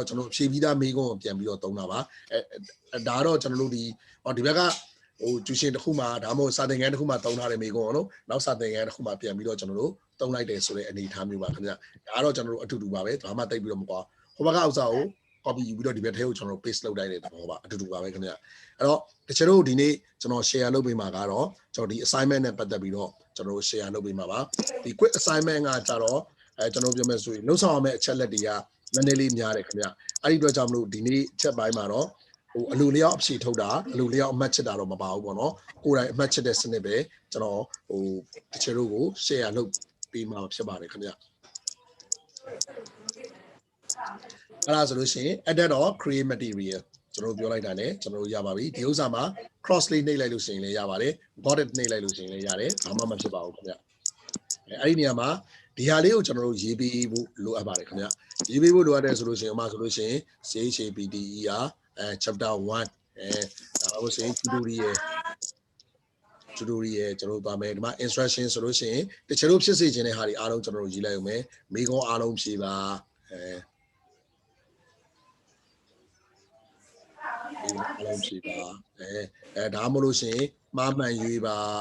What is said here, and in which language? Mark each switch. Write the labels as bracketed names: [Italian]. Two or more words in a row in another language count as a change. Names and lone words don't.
[Burmese] ကျွန်တော်ဖြည့်ပြီးသားမေခွန်းကိုပြန်ပြီးတော့သုံးတာပါဒါတော့ကျွန်တော်တို့ဒီဘက်ကဟိုကျူရှင်တစ်ခုမှာဒါမှမဟုတ်စာသင်ခန်းတစ်ခုမှာသုံးထားတဲ့မေခွန်းနော်နောက်စာသင်ခန်းတစ်ခုမှာပြန်ပြီးတော့ကျွန်တော်တို့သုံးလိုက် တယ်ဆိုတဲ့အနေအထားမျိုးပါခင်ဗျဒါကတော့ကျွန်တော်တို့အတူတူပါပဲဒါမှတိတ်ပြီးတော့မကွာဟိုဘက်ကဥစ္စာကို copy ယူပြီးတော့ဒီဘက်ထဲကိုကျွန်တော်တို့ paste လုပ်လိုက်တဲ့သဘောပါအတူတူ ပါပဲခင်ဗျအဲ့တော့တချို့တို့ဒီနေ့ကျွန်တော် share လုပ်ပေးမှာကတော့ကျွန်တော်ဒီ assignment နဲ့ပတ်သက်ပြီးတော့ကျွန်တော်တို့ share လုပ်ပေးမှာပါဒီ [English] quick assignment [Burmese] ကကြတော့ကျွန်တော်ပြောမယ်ဆိုရင်လုံဆောင်ရမယ့်အချက်လက်တွေကနည်းနည်းလေးများတယ်ခင်ဗျအဲ့ဒီအတွက်ကြောင့်မလို့ဒီနေ့ချက်ပိုင်းမှာတော့ဟိုအလိုလျောက်အဖြေထုတ်တာအလိုလျောက်အမှတ်ချက်တာတော့မပါဘူးပေါ့နော်ကိုယ်တိုင်အမှတ်ချက်တဲ့စနစ်ပဲကျွန်တော်ဟိုတချို့တို့ကို share လုပ်ပေးမှာဖြစ်ပါတယ်ခင်ဗျ အဲ့ဒါဆိုလို့ရှိရင် [English] edit or create material [Burmese] ကျွန်တော်ပြောလိုက်တာ ਨੇ ကျွန်တော်ရပါပြီဒီဥစ္စာမှာ [English] cross link [Burmese] နှိပ်လိုက်လို့ရှိရင်လည်းရပါတယ် dotted နှိပ်လိုက်လို့ရှိရင်လည်းရတယ်ဘာမှမဖြစ်ပါဘူးခင်ဗျအဲ့ဒီနေရာမှာဒီဟာလေးကိုကျွန်တော်တို့ရေး ပေးဖို့လိုအပ်ပါတယ်ခင်ဗျရေးပေးဖို့လိုအပ်တယ်ဆိုလို့ရှိရင်ဥပမာဆိုလို့ရှိရင် [English] CHAPTER chapter [Burmese] 1ဒါလို့ဆိုရင် tutorial ကျွန်တော်သွားမယ်ဒီမှာ instruction ဆိုလို့ရှိရင်တချို့တို့ဖြစ်စေခြင်းတဲ့ဟာတွေအားလုံးကျွန်တော်တို့ရေးလိုက်အောင်မယ်မိကုံးအားလုံးဖြေပါဒီအားလုံးဖြေပါဒါမှမဟုတ်လို့ရှိရင်မှားမှန်ရွေးပါ